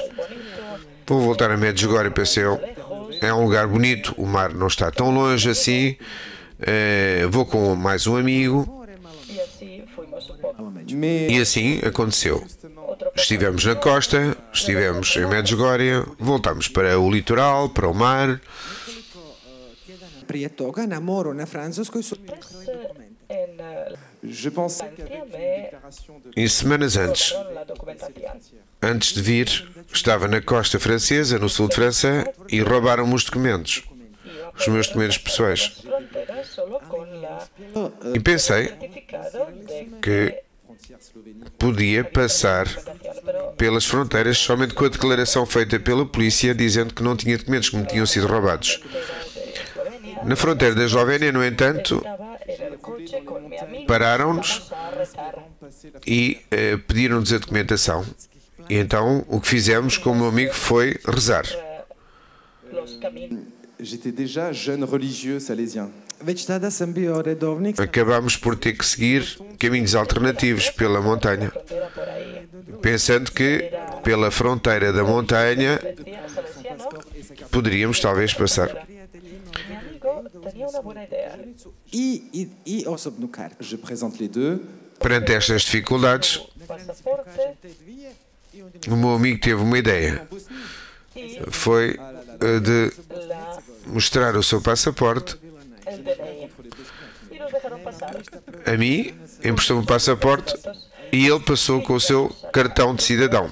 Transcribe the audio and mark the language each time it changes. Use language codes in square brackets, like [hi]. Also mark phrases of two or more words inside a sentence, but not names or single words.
[pt] Vou voltar a Medjugorje, pensei eu, é um lugar bonito, o mar não está tão longe assim, vou com mais um amigo, e assim aconteceu. Estivemos na costa, estivemos em Medjugorje, voltámos para o litoral, para o mar. [hr] Prije toga na moru na Francuskoj su [fr] Je pensais qu'avec une déclaration de [pt] E semanas antes de vir, estava na costa francesa, no sul de França, e roubaram-me os documentos, os meus documentos pessoais. E pensei que podia passar pelas fronteiras somente com a declaração feita pela polícia dizendo que não tinha documentos, que me tinham sido roubados. Na fronteira da Eslovénia, no entanto, pararam-nos e pediram-nos a documentação. E então o que fizemos com o meu amigo foi rezar. [fr] J'étais déjà jeune religieux salésien. [hr] Već tada sam bio redovnik. [pt] Acabámos por ter que seguir caminhos alternativos pela montanha, pensando que pela fronteira da montanha poderíamos talvez passar. [hr] I osobnu kartu. [fr] Je présente les deux. [pt] Perante estas dificuldades, o meu amigo teve uma ideia. Foi de mostrar o seu passaporte. A mim, emprestou-me o passaporte e ele passou com o seu cartão de cidadão.